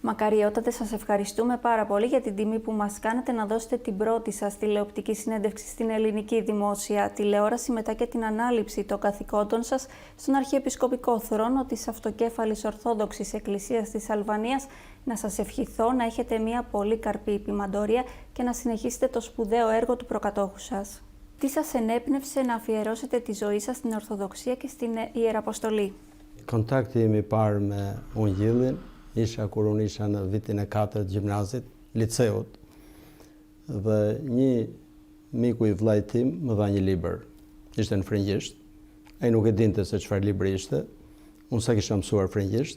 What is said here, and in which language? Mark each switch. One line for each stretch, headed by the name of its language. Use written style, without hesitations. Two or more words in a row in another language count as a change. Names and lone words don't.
Greek: Μακαριότατε, σας ευχαριστούμε πάρα πολύ για την τιμή που μας κάνετε να δώσετε την πρώτη σας τηλεοπτική συνέντευξη στην ελληνική δημόσια τηλεόραση μετά και την ανάληψη των καθηκόντων σας στον Αρχιεπισκοπικό θρόνο της Αυτοκέφαλης Ορθόδοξης Εκκλησίας της Αλβανίας. Να σας ευχηθώ να έχετε μια πολύ καρπή επιμαντορία και να συνεχίσετε το σπουδαίο έργο του προκατόχου σας. Τι σας ενέπνευσε να αφιερώσετε τη ζωή σας στην Ορθοδοξία και στην Ιεραποστολή?
Albanian: Kontakti imi parë me Ungjillin isha kur unë isha në vitin e 4 të gjimnazit, liceut, dhe një miku i vllajt tim më dha një libër. Ishte në frëngjisht. Ai nuk e dinte se çfarë libri ishte. Unë sa kisha mësuar frëngjisht.